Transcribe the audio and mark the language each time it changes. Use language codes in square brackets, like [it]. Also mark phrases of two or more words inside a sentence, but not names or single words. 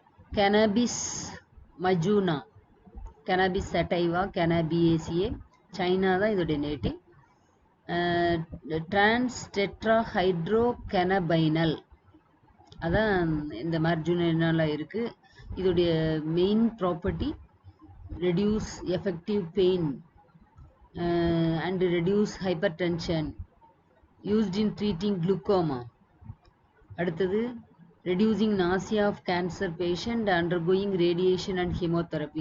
[en] cannabis majuna, cannabis sativa, cannabiaceae, China [ta] தான் இதோட நேட்டிவ். [en] trans tetrahydrocannabinol [ta] அதான் இந்த மார்ஜுனால இருக்கு. [en] இதோடைய main property reduce effective pain and reduce hypertension, used in treating glaucoma. அடுத்தது reducing nausea of cancer patient undergoing radiation and chemotherapy.